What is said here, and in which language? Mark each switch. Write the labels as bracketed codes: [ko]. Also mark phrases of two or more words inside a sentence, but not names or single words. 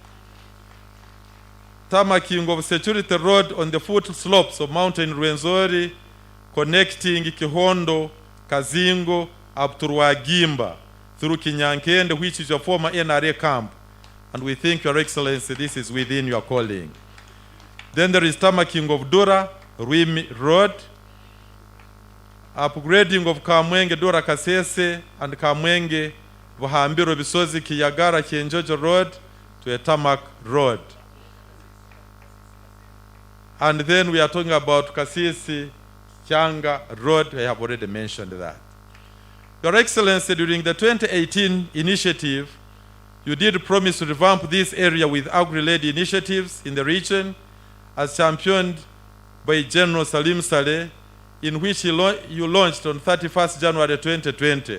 [en] Tamaking of Security Road on the foot slopes of Mountain Rwenzori, connecting Kihondo, Kazingo, up to Rwagimba, through Kinyankende, which is your former NRA camp. And we think, Your Excellency, this is within your calling. Then there is tamaking of Dura, Rwimi Road, upgrading of Kamwenge, Dura Kasese, and Kamwenge, Buhambiro Bisozi, Kiyagara, Kienjojo Road, to a tarmac road. And then we are talking about Kasisi, Kyanga Road. I have already mentioned that. Your Excellency, during the 2018 initiative, you did promise to revamp this area with agri-led initiatives in the region, as championed by General Salim Saleh, in which you launched on 31st January 2020.